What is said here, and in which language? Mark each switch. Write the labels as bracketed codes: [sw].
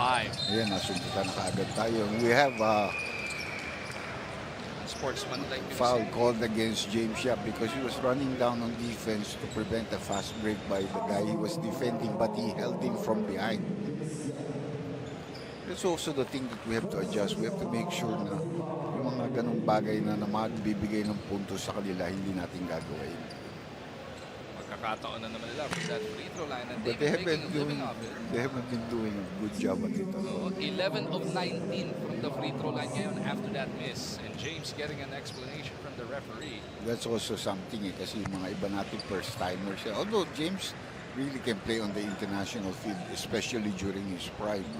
[tl] Ayan, nasundutan na kaagad tayo. [en] We have Sportsman like foul called against James Yap because he was running down on defense to prevent a fast break by the guy he was defending, but he held him from behind. That's also the thing that we have to adjust. We have to make sure [tl] na yung mga ganong bagay na magbibigay ng puntos sa kanila, hindi natin gagawin. Magkakataon na naman nila [en] from that free throw line and But they've been making a living off it. they haven't been doing a good job at it. So, 11 of 19 from the free throw line ngayon after that miss. And James getting an explanation from the referee. That's also something [tl] kasi yung mga iba natin first-timers. [en] Although James really can play on the international field, especially during his prime.